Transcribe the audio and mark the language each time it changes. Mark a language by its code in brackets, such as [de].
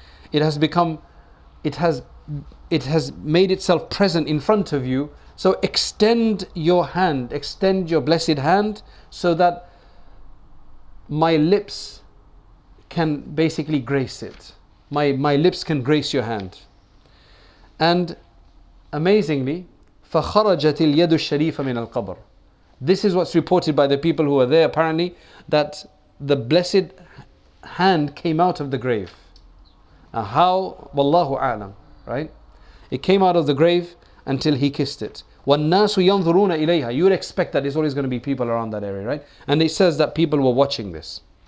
[en] It has made itself present in front of you. So extend your hand, extend your blessed hand, so that my lips can basically grace it. My lips can grace your hand. And amazingly, [ar] فَخَرَجَتِ الْيَدُ الشَّرِيفَ مِنَ الْقَبْرِ. [en] This is what's reported by the people who were there, apparently, that the blessed hand came out of the grave. Now how? Wallahu a'lam, right? It came out of the grave until he kissed it. [ar] وَالنَّاسُ يَنْظُرُونَ إِلَيْهَا. [en] You would expect that there's always going to be people around that area, right? And it says that people were watching this.